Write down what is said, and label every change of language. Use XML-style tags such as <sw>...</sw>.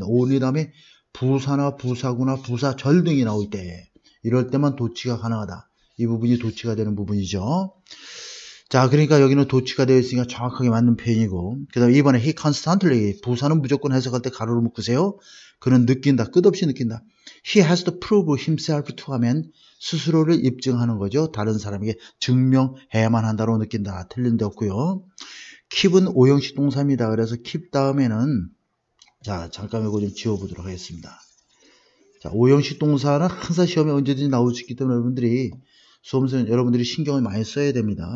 <ko>only 다음에 부사나 부사구나 부사절 등이 나올 때 이럴 때만 도치가 가능하다. 이 부분이 도치가 되는 부분이죠. 자, 그러니까 여기는 도치가 되어 있으니까 정확하게 맞는 표현이고 그 다음에 이번에</ko> <en>he constantly</en> <ko>부사는 무조건 해석할 때 가로를 묶으세요. 그는 느낀다. 끝없이 느낀다.</ko> <en>he has to prove himself to</en> <ko>하면 스스로를 입증하는 거죠. 다른 사람에게 증명해야만 한다고 느낀다. 틀린 데 없고요. keep은 오형식 동사입니다. 그래서 keep 다음에는 자 잠깐 이거 좀 지워보도록 하겠습니다. 자, 오형식 동사는 항상 시험에 언제든지 나올 수 있기 때문에 여러분들이 수험생 여러분들이 신경을 많이 써야 됩니다.</ko>